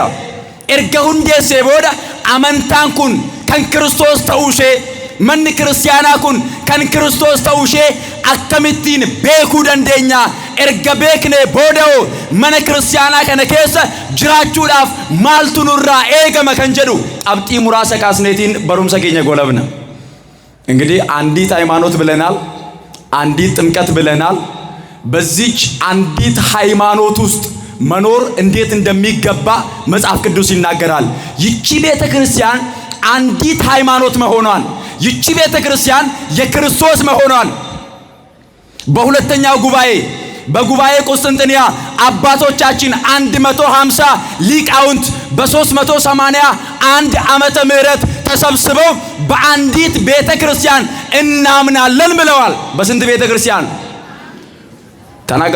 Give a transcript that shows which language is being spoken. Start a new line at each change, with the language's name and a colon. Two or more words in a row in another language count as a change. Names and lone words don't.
Oromo: Erga hundeessee booda amantaan kun kan Kiristoos ta'uu ishee, manni kiristaanaa kun kan Kiristoos ta'uu ishee akkamittiin beekuu dandeenya? Erga beeknee booda'oo mana kiristaanaa kana keessa jiraachuudhaaf maaltu nurraa eegama kan jedhu qabxii muraasa kaasneetiin barumsa keenya goolabna.
Amharic: እንግዲህ አንዲት ሃይማኖት ብለናል፣ አንዲት ጥምቀት ብለናል። በዚች አንዲት ሃይማኖት ውስጥ መኖር እንዴት እንደሚገባ መጽሐፍ ቅዱስ ይናገራል። ይቺ ቤተክርስቲያን አንዲት ሃይማኖት መሆኗን፣ ይቺ ቤተክርስቲያን የክርስቶስ መሆኗን በሁለተኛው ጉባኤ በጉባኤ ቁስጥንጥንያ አባቶቻችን 150 ሊቃውንት በ381 ዓመተ ምህረት ተሰብስበው በአንዲት ቤተክርስቲያን እናምናለን ብለዋል። በስንት ቤተክርስቲያን ተናገሩ?